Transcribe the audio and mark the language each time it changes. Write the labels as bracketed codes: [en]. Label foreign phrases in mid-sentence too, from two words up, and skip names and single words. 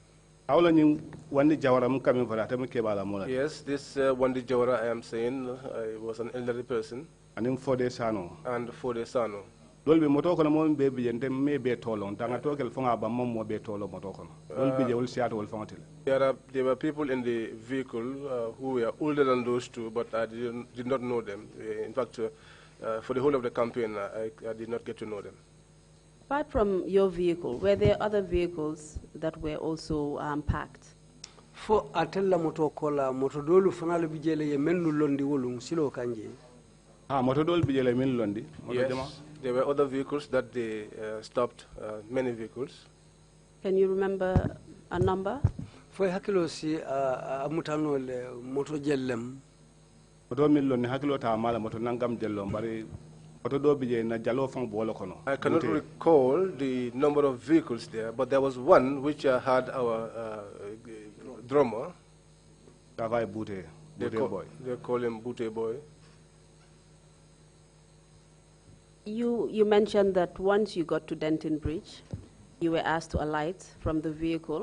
[en] Yes, this Wandi Jawara I am saying was an elderly person. And Fode Sano. There were people in the vehicle who were older than those two, but I did not know them. In fact, for the whole of the campaign, I did not get to know them. Apart from your vehicle, were there other vehicles that were also packed? [man] Fo atella moto kola moto dolu fanalo bijele ye mennu londi wolum silo kanje. Moto dolu bijele mennu londi. [en] Yes, there were other vehicles that they stopped, many vehicles. Can you remember a number? [man] Fo hakilo si amutano le moto jellem. Moto millo ni hakilo ta mala moto nangam jello bari. [en] I cannot recall the number of vehicles there, but there was one which had our drummer. They call him Bute Boy. You mentioned that once you got to Denton Bridge, you were asked to alight from the vehicle.